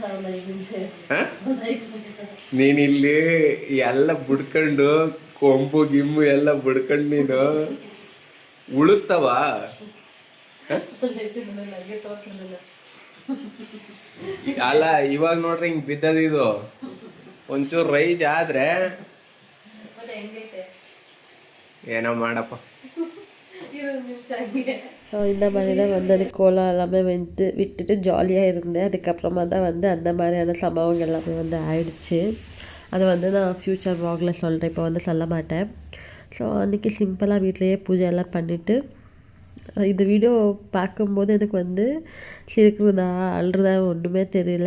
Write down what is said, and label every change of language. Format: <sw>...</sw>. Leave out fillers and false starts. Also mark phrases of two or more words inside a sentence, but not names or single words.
<kn>ನೀನಿಲ್ಲಿ ಎಲ್ಲ ಬಿಡ್ಕೊಂಡು ಕೊಂಬು ಗಿಮ್ಮು ಎಲ್ಲ ಬಿಡ್ಕೊಂಡು ನೀನು ಉಳಿಸ್ತಾವ. ಅಲ್ಲ ಇವಾಗ ನೋಡ್ರಿ ಹಿಂಗ್ ಬಿದ್ದದಿದು, ಒಂಚೂರು ರೈಜ್ ಆದ್ರೆ ಏನೋ ಮಾಡಪ್ಪ.</kn> <ta>ஸோ இந்த மாதிரி தான் வந்து அது கோலம் எல்லாமே வந்து விட்டுட்டு ஜாலியாக இருந்தேன். அதுக்கப்புறமா தான் வந்து அந்த மாதிரியான சம்பவங்கள் எல்லாமே வந்து ஆயிடுச்சு. அதை வந்து நான்</ta> <en>future vlog</en> <ta>சொல்கிறேன், இப்போ வந்து சொல்ல மாட்டேன். ஸோ அன்றைக்கி சிம்பிளாக வீட்லேயே பூஜை எல்லாம் பண்ணிவிட்டு இந்த வீடியோ பார்க்கும்போது எனக்கு வந்து சிரிக்கிறதா அழுறதா ஒன்றுமே தெரியல.</ta>